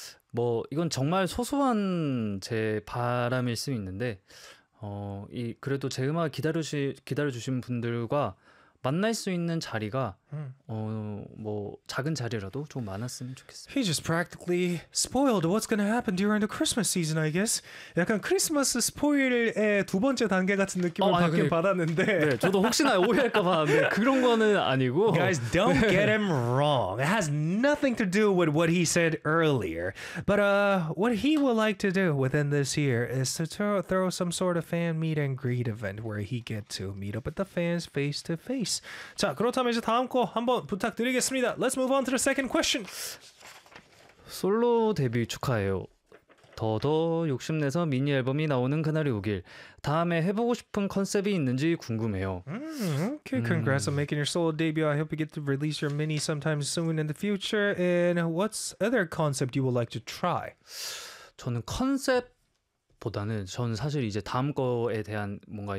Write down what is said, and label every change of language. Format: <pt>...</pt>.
<ko>뭐 이건 정말 소소한 제 바람일 수 있는데 이 그래도 제 음악 기다려주신 분들과 만날 수 있는 자리가 뭐 작은 자리라도 좀 많았으면 좋겠습니다.</ko> <en>He just practically spoiled what's gonna happen during the Christmas season, I guess.</en> <ko>약간 크리스마스 스포일의 두 번째 단계 같은 느낌을 아니, 받긴 그, 네, 받았는데. 저도 혹시나 오해할까봐, 네, 그런 거는 아니고.</ko> <en>Guys, don't get him wrong. It has nothing to do with what he said earlier. But what he would like to do within this year is to throw some sort of fan meet and greet event where he get to meet up with the fans face to face.</en> <ko>자, 그렇다면 이제 다음 거 한번 부탁드리겠습니다.</ko> <en>Let's move on to the second question.</en> <ko>솔로 데뷔 축하해요. 더더 욕심내서 미니 앨범이 나오는 그날이 오길. 다음에 해보고 싶은 컨셉이 있는지 궁금해요.</ko> <en>Okay, congrats on making your solo debut. I hope you get to release your mini sometime soon in the future. And what's other concept you would like to try?</en> <ko>저는 컨셉보다는 저는 사실 이제 다음 거에 대한 뭔가 이런</ko>